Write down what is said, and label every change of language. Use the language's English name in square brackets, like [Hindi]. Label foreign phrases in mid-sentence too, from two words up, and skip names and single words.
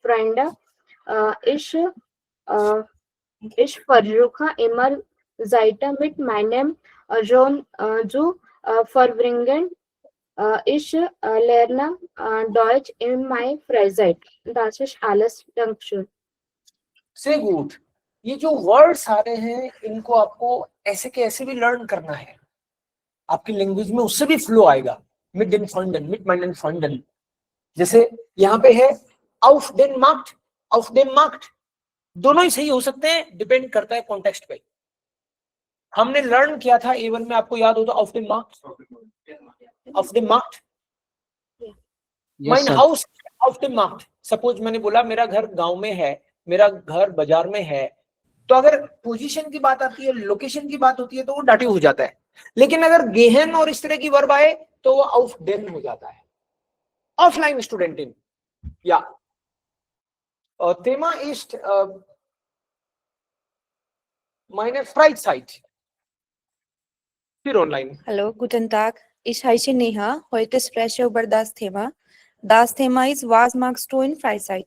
[German] Ich versuche immer Zeit mit meinem Sohn zu verbringen. Ich lerne Deutsch in meiner Freizeit. Das ist alles. Dankeschön. Sehr gut. [Hindi] ये जो वर्ड्स आ रहे हैं इनको आपको ऐसे के ऐसे भी लर्न करना है. आपकी लैंग्वेज में उससे भी फ्लो आएगा. [German] mit meinen Freunden. [Hindi] जैसे यहाँ पे है [German] auf den Markt, [Hindi] दोनों ही सही हो सकते हैं, डिपेंड करता है कॉन्टेक्स्ट पे। हमने लर्न किया था A1 में, आपको याद हो तो [German] auf den Markt, mein Haus auf dem Markt। [Hindi] सपोज मैंने बोला मेरा घर गांव में है, मेरा घर बाजार में है, तो अगर पोजीशन की बात आती है, लोकेशन की बात होती है तो वो डाटिव हो जाता है। लेकिन अगर गेहन और इस तरह की वर्ब आए तो वो [German] auf den [Hindi] हो जाता है। [German] Offline Studentin ja Thema ist meine Freizeit. Für online. Hallo, guten Tag. Ich heiße Neha. Heute spreche ich über das Thema. Das Thema ist, was magst du in Freizeit?